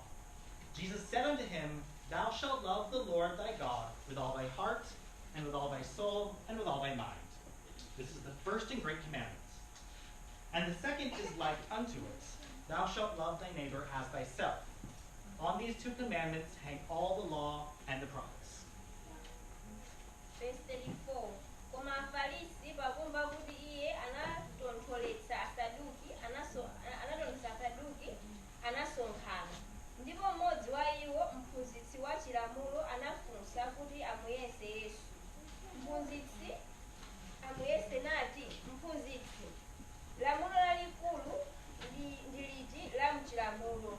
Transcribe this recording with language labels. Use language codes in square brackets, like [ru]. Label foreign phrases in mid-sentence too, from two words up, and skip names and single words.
[en] Jesus said unto him, Thou shalt love the Lord thy God with all thy heart, and with all thy soul, and with all thy mind. This is the first and great commandment. And the second is like unto it, Thou shalt love thy neighbor as thyself. On these two commandments hang all the law and the prophets. Verse 34. [ny] Koma Afarisi pakumva kuti iye anatontholetsa Asaduki, anasonkhana. Ndipo mmodzi wa iwo, mphunzitsi wa chilamulo, anafunsa kuti amuyese Yesu. Mphunzitsi amuyese nati, Mphunzitsi, lamulo lalikulu ndi liti la mchilamulo?